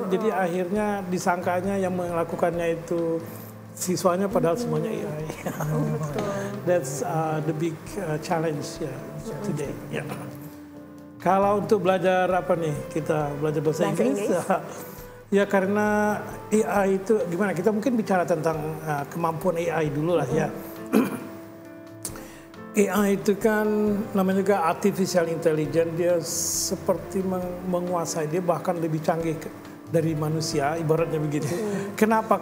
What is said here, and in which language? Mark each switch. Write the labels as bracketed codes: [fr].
[id] Jadi akhirnya disangkanya yang melakukannya itu siswanya, padahal semuanya AI. [en] That's the big challenge today. [id] Kalau untuk belajar kita belajar bahasa Inggris. Ya karena AI itu gimana? Kita mungkin bicara tentang kemampuan AI dulu lah ya. AI itu kan namanya juga artificial intelligence, dia seperti menguasai, dia bahkan lebih canggih dari manusia, ibaratnya begitu. Kenapa?